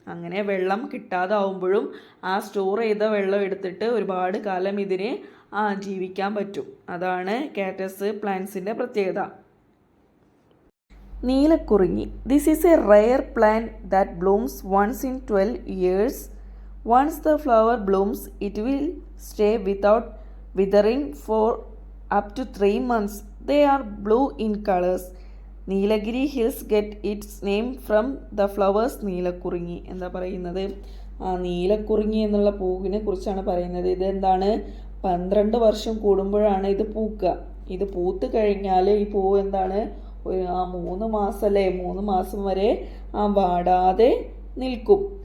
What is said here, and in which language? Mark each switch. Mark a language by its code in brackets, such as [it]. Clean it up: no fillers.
[ml] അങ്ങനെ വെള്ളം കിട്ടാതാവുമ്പോഴും ആ സ്റ്റോർ ചെയ്ത വെള്ളം എടുത്തിട്ട് ഒരുപാട് കാലം ഇതിന് ജീവിക്കാൻ പറ്റും. അതാണ് കാക്ടസ് പ്ലാന്റ്സിൻ്റെ പ്രത്യേകത. [en] Neelakurinji. This is a rare plant that blooms once in 12 years. Once the flower blooms, it will stay without withering for up to 3 months. They are blue in colors. Nilgiri hills get its name from the flowers Neelakurinji. [ml] എന്താ പറയുന്നത്? നീലക്കുറിഞ്ഞി എന്നുള്ള പൂവിനെ കുറിച്ചാണ് പറയുന്നത്. ഇതെന്താണ്, 12 വർഷം കൂടുമ്പോഴാണ് ഇത് പൂക്കുക. ഇത് പൂത്ത് കഴിഞ്ഞാൽ ഈ പൂവ് എന്താണ്, 3 മാസമല്ലേ, 3 മാസം വരെ വാടാതെ നിൽക്കും.